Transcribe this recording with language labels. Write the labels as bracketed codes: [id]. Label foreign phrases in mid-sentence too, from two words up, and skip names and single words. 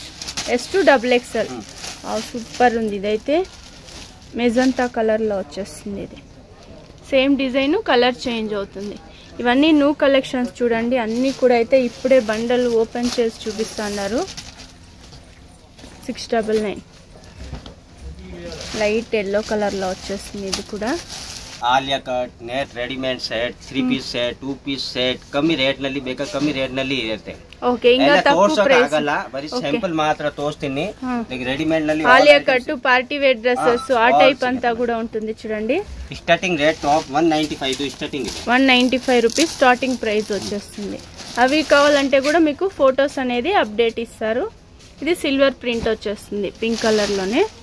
[te] S2 XXL సూపర్ ఉంది, ఇదైతే [en] magenta colour [te] లో వచ్చేస్తుంది, ఇది [en] same design, colour change [te] అవుతుంది। ఇవన్నీ [en] new collections [te] చూడండి, అన్ని కూడా అయితే ఇప్పుడే [en] bundle open [te] చేసి చూపిస్తున్నారు। 699 [en] light yellow colour [te] లో వచ్చేస్తుంది, ఇది కూడా [en] Alia cut, net, readymade set, 3 piece set, 2 piece set, [kn] ಕಮ್ಮಿ ರೇಟ್ ನಲ್ಲಿ ಬೇಕಾ ಕಮ್ಮಿ ರೇಟ್ ನಲ್ಲಿ ಇರುತ್ತೆ। ಓಕೆ, ಈಗ ತಪ್ಪು ಆಗಲ್ಲ, ಬರಿ ಸ್ಯಾಂಪಲ್ ಮಾತ್ರ ತೋರಿಸ್ತೀನಿ। రెడీమేడ్ ನಲ್ಲಿ [te] ఆలియా కట్, [en] party wear dresses [te] ఆ టైప్ అంతా కూడా ఉంటుంది చూడండి। [en] starting rate top 195 starting, 195 rupees starting price వచ్చేస్తుంది। [te] అవి కావాలంటే కూడా మీకు ఫొటోస్ అనేది అప్డేట్ ఇస్తారు। ఇది [en] silver print [te] వచ్చేస్తుంది, [en] pink colour [te] లోనే।